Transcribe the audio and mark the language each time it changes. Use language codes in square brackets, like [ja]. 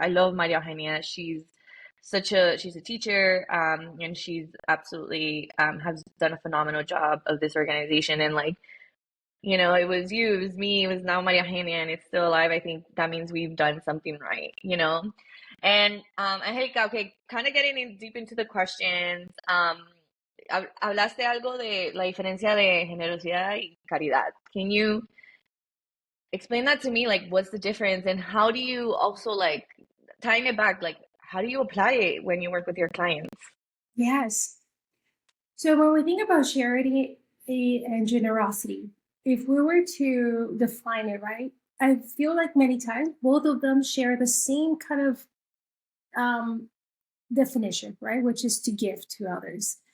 [en] I love Maria Eugenia. She's a teacher, and she's absolutely has done a phenomenal job of this organization. And like, it was you, it was me, it was now Maria Eugenia, and it's still alive. I think that means we've done something right. And Angelica, okay, kind of getting deep into the questions. [es] Hablaste algo de la diferencia de generosidad y caridad. [en] Can you explain that to me? Like, what's the difference, and how do you also, like, tying it back, like, how do you apply it when you work with your clients? Yes. So when we think about charity and generosity, if we were to define it, right, I feel like many times both of them share the same kind of definition, right, which is to give to others.